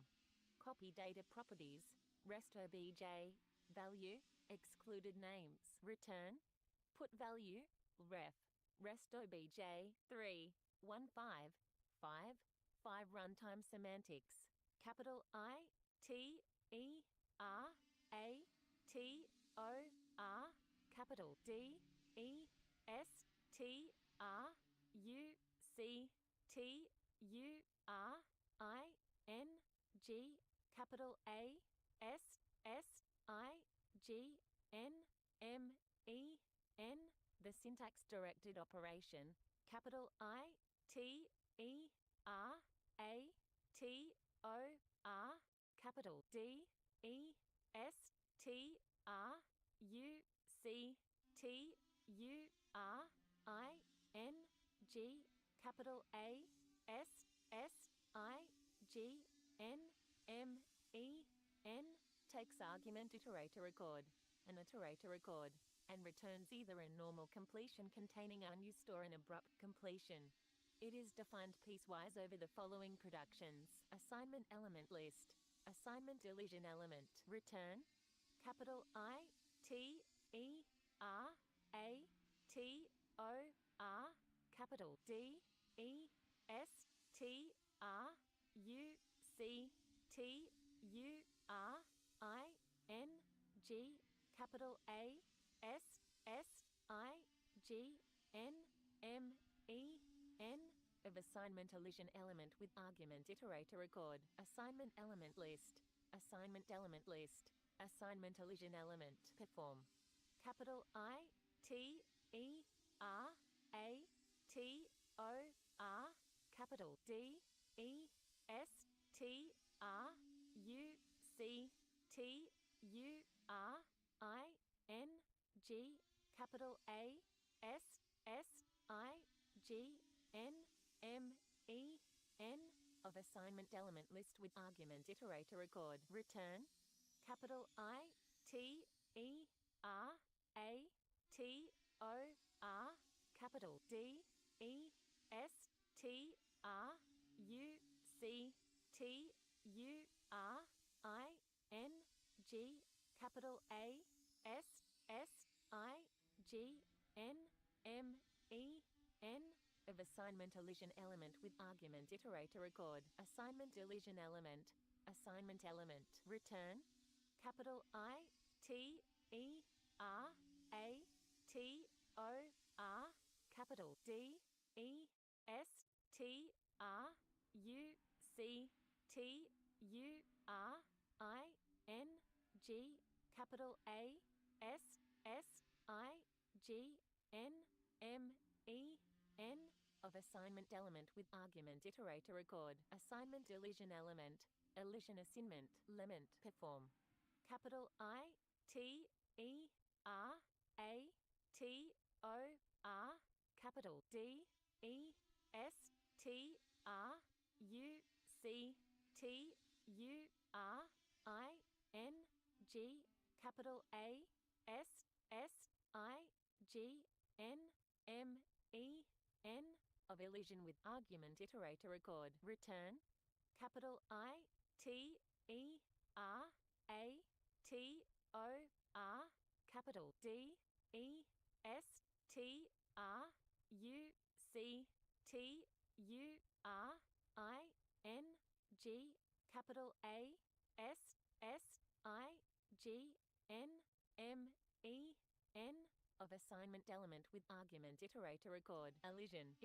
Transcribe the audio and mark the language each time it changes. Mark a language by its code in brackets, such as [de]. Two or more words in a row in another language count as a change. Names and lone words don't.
[en] Copy data properties, rest OBJ, value, excluded names, return, put value, ref, rest OBJ, 3 1 5 5 5 runtime semantics, capital I T E R A T O R capital D E S T R U C T U R I N G capital A S S I G N M E N. The syntax directed operation. Capital I T E R A T O R capital D E S T R U C T U R I N G capital A S S I G N M E N takes argument iterator record, an iterator record, and returns either a normal completion containing unused or an abrupt completion. It is defined piecewise over the following productions: assignment element list, assignment elision element, return, capital I T E R A T O R capital D E S T R U C T U R I N G capital A S S I G N M E N of assignment elision element with argument iterator record, assignment element list, assignment element list, assignment elision element, perform. Capital I T E R A T O R capital D E S T R U C T U R I N G capital A S S I G N M E N of assignment element list with argument iterator record, return, capital I T E R A T O R capital D E S T R U C T U R I N G capital A S S I G N M E N of assignment elision element with argument iterator record, assignment elision element, return, capital I T E R A T O R capital D E S T R U C T U R I N G capital A S S I G N M E N of assignment element with argument iterator record assignment elision element elision assignment lement perform capital I T E R A T O R capital D E S T R U C T U R I N G capital A S S I G N M E N of elision with argument iterator record return capital I T E R A T O R capital D E S T R U C T U R I N G capital A S S I G N M E N of assignment element with argument iterator record elision if